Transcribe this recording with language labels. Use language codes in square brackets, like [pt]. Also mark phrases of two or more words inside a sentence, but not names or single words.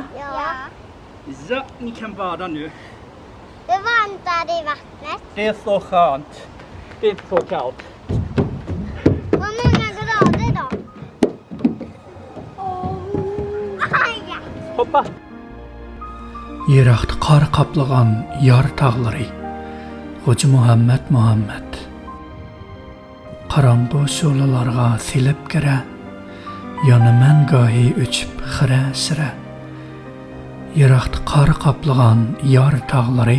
[sv] Ja. Ja, ni kan bada nu. Det är varmt där i vattnet. Det är så skönt. Det är inte så kallt. Vad många grader då? Hoppa! [uz] Yiraqda qor qaplagan yor tog'lari. Xo'ja Muhammad. Qarong'u sho'lalarga silib kira. Yonaman gohi o'chib xira-shira. Yiraqda qor qaplagan yor tog'lari.